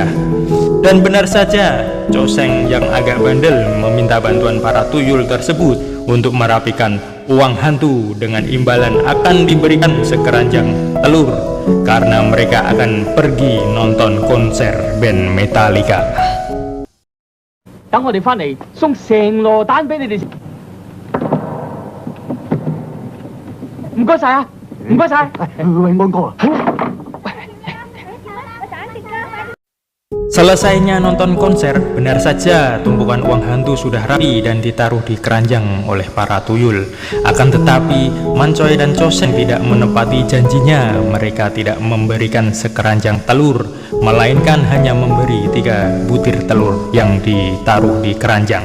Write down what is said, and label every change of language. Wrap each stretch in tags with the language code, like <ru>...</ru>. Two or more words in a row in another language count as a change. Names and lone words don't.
<id>Dan benar saja, Cho Sheng yang agak bandel meminta bantuan para tuyul tersebut untuk merapikan uang hantu dengan imbalan akan diberikan sekeranjang telur karena mereka akan pergi nonton konser band Metallica.</id> <yue>等我哋返嚟送成籮蛋俾你哋。唔該晒啊，唔該晒。喂，安哥。</yue> <id>Selesainya nonton konser, benar saja tumpukan uang hantu sudah rapi dan ditaruh di keranjang oleh para tuyul. Akan tetapi, Man Choi dan Cho Sheng tidak menepati janjinya. Mereka tidak memberikan sekeranjang telur, melainkan hanya memberi 3 butir telur yang ditaruh di keranjang.</id>